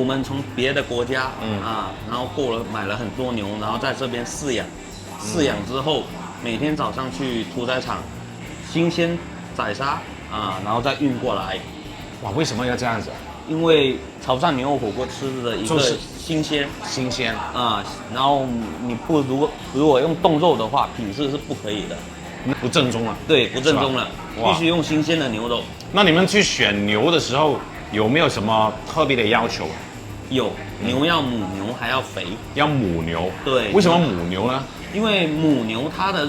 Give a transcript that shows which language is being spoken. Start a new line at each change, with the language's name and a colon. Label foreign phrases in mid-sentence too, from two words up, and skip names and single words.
Chinese: 我們從別的國家，然後買了很多牛，然後在這邊飼養，飼養之後，每天早上去屠宰場，新鮮宰殺然後再運過來。哇，為什麼要這樣子？因為潮汕牛肉火鍋吃的一個新鮮然後你如果用凍肉的話，品質是不可以的，不正宗了。對，不正宗了，必須用新鮮的牛肉。那你們去選牛的時候，有沒有什麼特別的要求？有，牛要母牛，還要肥。要母牛。對。為什麼母牛呢？